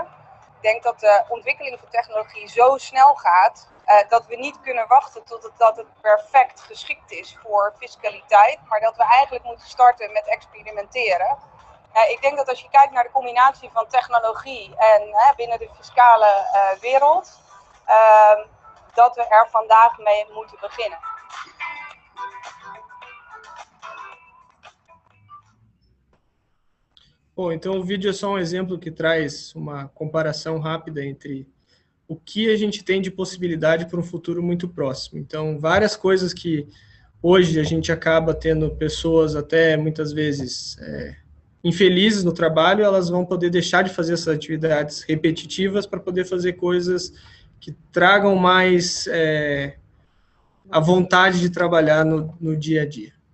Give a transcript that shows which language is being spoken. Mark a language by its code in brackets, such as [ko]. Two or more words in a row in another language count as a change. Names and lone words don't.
[nl] Ik denk dat de ontwikkeling van technologie zo snel gaat, dat we niet kunnen wachten tot het perfect geschikt is voor fiscaliteit, maar dat we eigenlijk moeten starten met experimenteren. Ik denk dat als je kijkt naar de combinatie van technologie en binnen de fiscale wereld, dat we er vandaag mee moeten beginnen. [pt] Bom, então o vídeo é só um exemplo que traz uma comparação rápida entre o que a gente tem de possibilidade para um futuro muito próximo. Então, várias coisas que hoje a gente acaba tendo pessoas até muitas vezes infelizes no trabalho, elas vão poder deixar de fazer essas atividades repetitivas para poder fazer coisas que tragam mais a vontade de trabalhar no dia a dia.